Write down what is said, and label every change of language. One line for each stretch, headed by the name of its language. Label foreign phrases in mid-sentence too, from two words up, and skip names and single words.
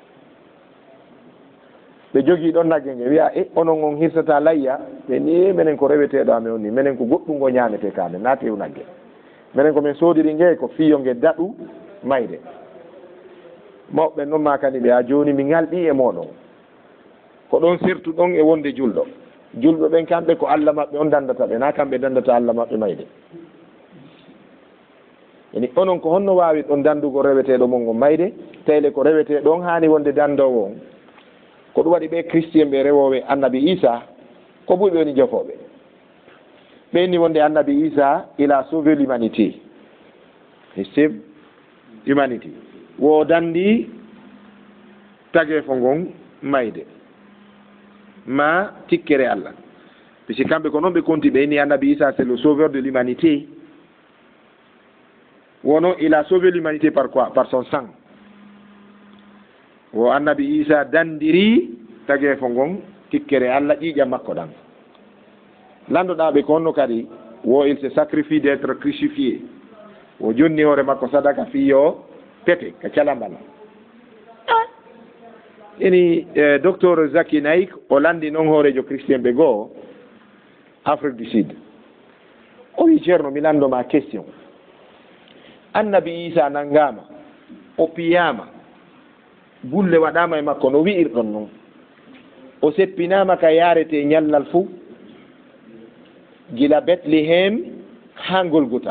Fula: ɓe jogii ɗon nagge nge wiya onon on hirsata layya ɓe ni minen ko reweteɗo amen on ni minen ko goɗɗum ngo ñaamete kamen na tew nagge minen komin soodiri nge ko fiyo nge daɗu mayde mawɓe noon ma kadi ɓe ha joni mi ngalɗi e moɗon ko ɗon sertu ɗon e wonde julɗo julɓe ɓen kamɓe ko Allah maɓɓe on dandata ɓe na kamɓe dandata Allah maɓɓe mayde yani onon ko honno wawi ɗon dandugo reweteɗo mon ngo mayde tayle ko reweteɗo on hani wonde dandowo on ko ɗum waɗi ɓe christien ɓe rewoɓe annabi Isa ko ɓuuɓe woni jofoɓe ɓenni wonde annabi Isa
French: il a sauvé l'humanité
English: he save humanity
Fula: wo dandi tage fo ngon mayde ma tikkere Allah puisque kamɓe ko noon ɓe konti ɓe ni annabi Isa
French: c'est le sauveur de l'humanité
Fula: wono
French: il a sauvé l'humanité par quoi? Par son sang.
Fula: Wo annabi Isa dandiri tage fo ngon tikkere Allah ƴiƴam makko ɗan landoɗaɓe ko onno kadi wo
French: il se sacrifie d'être crucifié
Fula: wo jonni hoore makko sadaka fiyo pete ka calambal ini docteur Zaki Naik o landi noon hoorejo christien ɓe goo Afrique du Sud o wi ceerno mi landoma question annabi Isa nangama o piyama gulle waɗama e makko no wi'irɗon noon o seppinama ka yarete ñallal fou gila Bethléem ha Golgota.